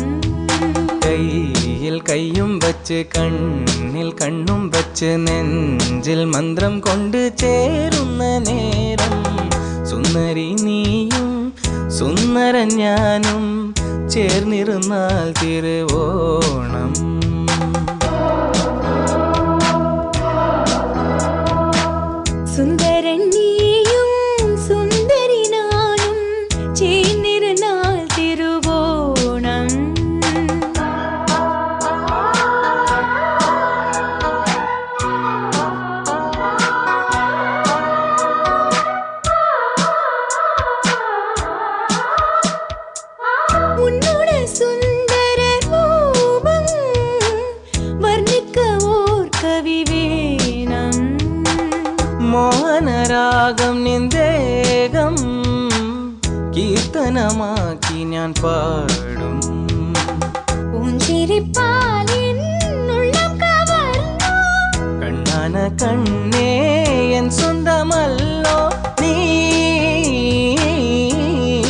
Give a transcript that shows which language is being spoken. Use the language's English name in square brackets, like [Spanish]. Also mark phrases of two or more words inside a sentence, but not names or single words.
[Malayalam] കയ്യിൽ കയ്യും വച്ച് കണ്ണിൽ കണ്ണും വച്ച് നെഞ്ചിൽ മന്ത്രം കൊണ്ട് ചേരുന്ന നേരം സുന്ദരി നീയും സുന്ദരൻ ഞാനും ചേർന്നിരുന്നാൽ തിരുവോണം സുന്ദരൻ നീയും സുന്ദരി നാനും ചേർന്നിരുന്നാൽ തിരുവോണം [Tamil] உன்னோட சுந்தர ரூபம் வர்ணிக்க ஓர் கவி வேணும் [Malayalam] മോഹനരാഗം നിന്ദേഹം കീർത്തനമാക്കി ഞാൻ പാടും പൂഞ്ചിരിപ്പാൽ എന്നുള്ളം കവർന്നു കണ്ണാന കണ്ണേ എൻ സ്വന്തമല്ലോ നീ